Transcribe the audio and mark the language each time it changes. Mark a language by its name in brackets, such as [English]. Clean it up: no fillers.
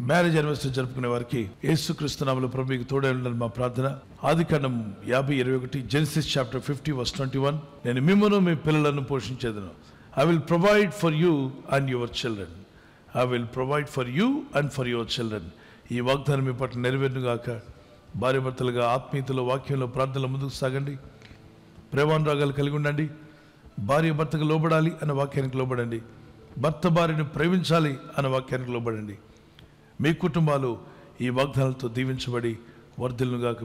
[Telugu] Marriage anniversary జరుపుకునే వారికి యేసుక్రీస్తు నామములో ప్రభు మీకు తోడై ఉండాలని మా ప్రార్థన. ఆదికాండం 50:21 [English] Genesis chapter 50:21. [Telugu] నేను మిమ్మును మీ పిల్లలను పోషించేదను. [English] I will provide for you and your children. I will provide for you and for your children. [Telugu] ఈ వాగ్దానం మీ పట్ల నెరవేరునుగాక. భార్య భర్తలుగా ఆత్మీయతలో, వాక్యంలో, ప్రార్థనలో ముందుకు సాగండి. ప్రేమానురాగాలు కలిగి ఉండండి. భార్య భర్తకు లోబడాలి అన్న వాక్యానికి లోబడండి. భర్త భార్యను ప్రేమించాలి అన్న వాక్యానికి లోబడండి. మీ కుటుంబాలు ఈ వాగ్దానాలతో దీవించబడి వర్ధిల్లుగాక.